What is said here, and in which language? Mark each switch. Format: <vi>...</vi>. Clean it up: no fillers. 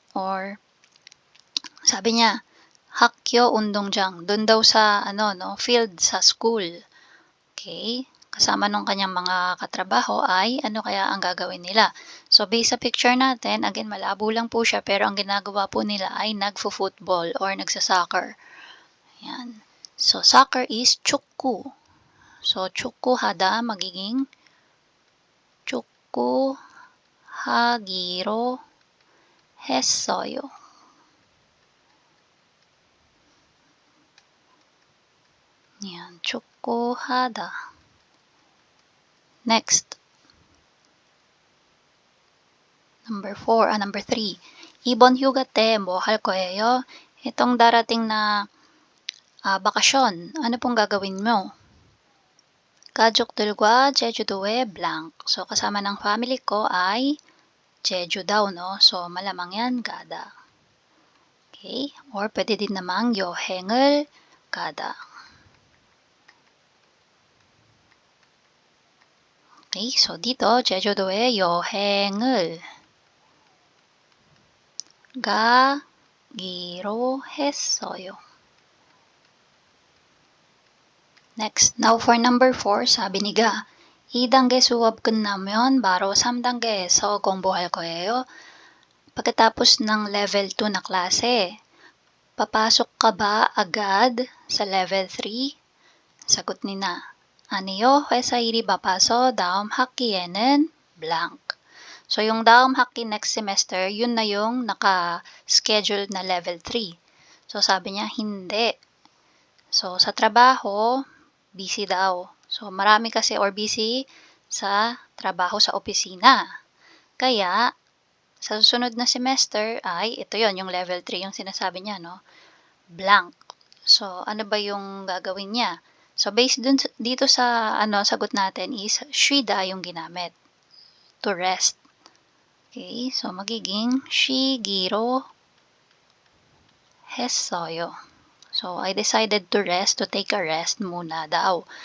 <tl>Or, sabi niya,</tl> <ko>학교 운동장,</ko> <tl>doon daw sa, field sa school. Okay? Kasama nung kanyang mga katrabaho ay ano kaya ang gagawin nila. So, based sa picture natin, again, malabo lang po siya, pero ang ginagawa po nila ay nagfo-football or nagsa-soccer. Yan. So, soccer is 축구.</tl> <ko>So, 축구하다</ko> <tl>magiging</tl> <ko>축구하기로 했어요.</ko> <tl>Yan, 축구하다. Next. Number 3.</tl> <ko>이번 휴가 때 뭐 할 거예요?</ko> <tl>Itong darating na bakasyon, ano pong gagawin mo?</tl> <ko>가족들과 제주도에 blank.</ko> <tl>So, kasama ng family ko ay Jeju daw, no? So, malamang yan, gada. Okay? Or pwede din namang</tl> <ko>여행을 가다.</ko> <tl>Okay, so dito,</tl> <ko>제주도에 여행을 가기로 했어요.</ko> <tl>Next, now for number 4, sabi ni Ga,</tl> <ko>2단계 수업 끝나면 바로 3단계에서 공부할 거예요.</ko> <tl>Pagkatapos ng level 2 na klase, papasok ka ba agad sa level 3? Sagot ni na,</tl> <ko>아니요, 회사 일이 바빠서 다음 학기에는 blank.</ko> <tl>So, yung daum 학기 next semester, yun na yung naka-schedule na level 3. So, sabi niya, hindi. So, sa trabaho, busy daw. So, marami kasi or busy sa trabaho sa opisina. Kaya, sa susunod na semester ay, ito yon yung level 3 yung sinasabi niya, no? Blank. So, ano ba yung gagawin niya? So, based dito sa sagot natin is 쉬다 yung ginamit. To rest. Okay, so magiging</tl> <ko>쉬기로 했어요.</ko> <en>So, I decided to rest, to take a rest</en> <tl>muna daw.</tl>